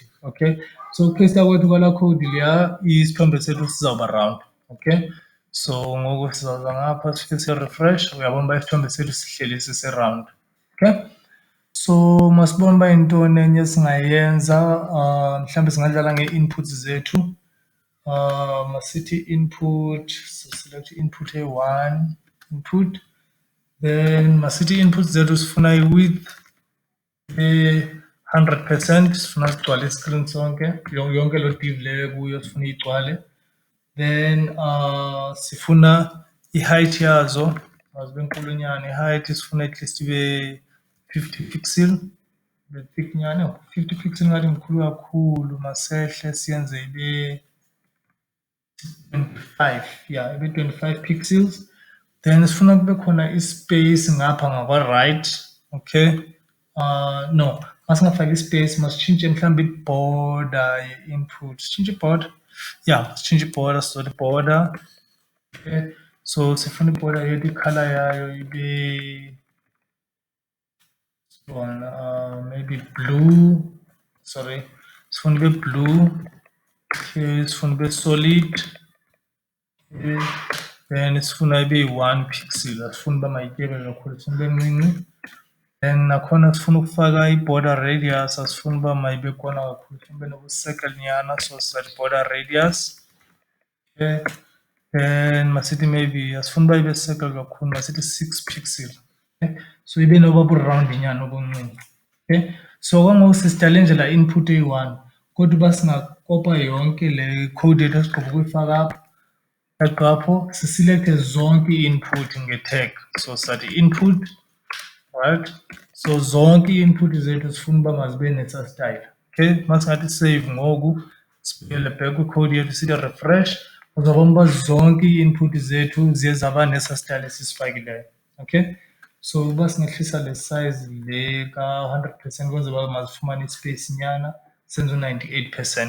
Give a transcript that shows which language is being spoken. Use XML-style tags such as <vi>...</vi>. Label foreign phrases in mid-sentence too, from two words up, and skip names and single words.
<xh>Okay, so ukupeyista kwethu kwalaa code leya isithombe sethu sizawuba round. Okay, so ngoku sizawuza ngapha sifike siye-refresh, uyabona uba isithombe sethu sihleli sise-round. Okay, so masibone uba yintoni enye esingayenza. Mhlawumbi singadlala ngee-inputs zethu. Masithi input, so</xh> <en>select input</en> <xh>eyi-1 input, then masithi i-inputs zethu sifuna i-width e-100%, sifuna sigcwale iscreen sonke, yonke loo div leyo kuyo sifuna igcwale. Then sifuna i-height yazo mazibe nkulunyana. I-height sifuna</xh> <en>at least</en> <xh>ibe 50 pixel, ibe thick nyana. 50 pixel ngathi mkhulu kakhulu, masehle siyenze ibe 25, yeah, ibe 25 pixels. Then sifuna kube khona ispace ngapha ngakwa-right. Okay, no, masingafaki ispace masitshintshe mhlawumbi i-border ye-input. Sitshintshe i-border, yeah, sitshintshe i-border, sizole i-border. Okay, so sifuna i-border yethu i-colour yayo ibe</xh> <en>maybe blue, sorry,</en> <xh>sifuna ibe blue. Okay, sifuna ibe solid. Okay, then sifuna ibe yi-1 pixel, asifuni uba mayityebe kakhulu, sifuna ibe ncinci. Then nakhona sifuna ukufaka i-</xh> <en>border radius,</en> <xh>asifuni uba mayibe kona kakhulu, sifuna ibe nobu-circle nyana, so sizathi</xh> <en>border radius.</en> <xh>Okay, then masithi maybe asifuni uba ibe circle kakhulu, masithi 6 pixel. Okay, so ibe noba bu-round nyana obuncinci. Okay, so kwangoku sisidale nje laa input eyi-1, kodwa uba singakopa yonke le code yethu esigqiba ukuyifaka apha, apho sisilekthe zonke ii-input nge-tag. So sizathi input, right, so zonke ii-input zethu sifuna uba mazibe nesaa style. Okay, masingathi save ngoku, sibuyele back kwicode yethu sithi refresh, uzawubona uba zonke ii-input zethu ziye zaba nesaa style esisifakileyo. Okay, so uba singehlisa le size le ka-100% kwenzela uba mazifumane ispace nyana, senze u-98%.</xh>